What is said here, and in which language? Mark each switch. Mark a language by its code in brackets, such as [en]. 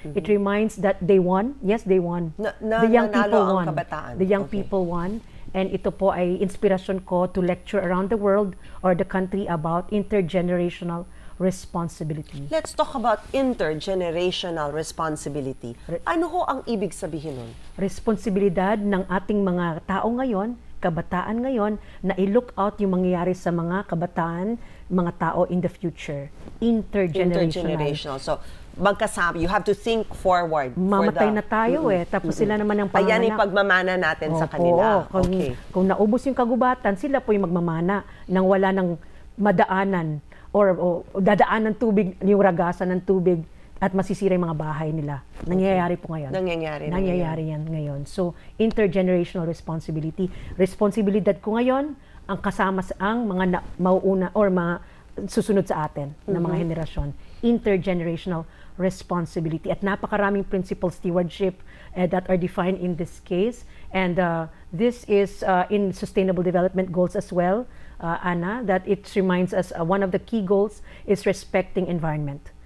[en] It reminds that they won. Yes, they won. The young people won. The young people won. And [tl] ito po ay inspirasyon ko [en] to lecture around the world or the country about intergenerational responsibility. Let's talk about intergenerational responsibility. [tl] Ano ho ang ibig sabihin nun? Responsibilidad ng ating mga tao ngayon, kabataan ngayon, na i-look out yung mangyayari sa mga kabataan, mga tao [en] in the future. Intergenerational. So, [tl] magkasama, [en] you have to think forward. [tl] Mamatay na tayo tapos sila naman ang Ayan panganak. yung pagmamana natin sa kanila. Kung naubos yung kagubatan, sila po yung magmamana nang wala ng madaanan or dadaan ng tubig, yung ragasan ng tubig at masisira yung mga bahay nila. Nangyayari po ngayon. Nangyayari yan ngayon. [en] So, intergenerational responsibility. [tl] Responsibilidad ko ngayon, ang kasama ang mga mauuna or mga susunod sa atin na mga henerasyon. [en] Intergenerational responsibility. [tl] At napakaraming [en] principal stewardship that are defined in this case. And this is in Sustainable Development Goals as well, Anna, that it reminds us one of the key goals is respecting environment.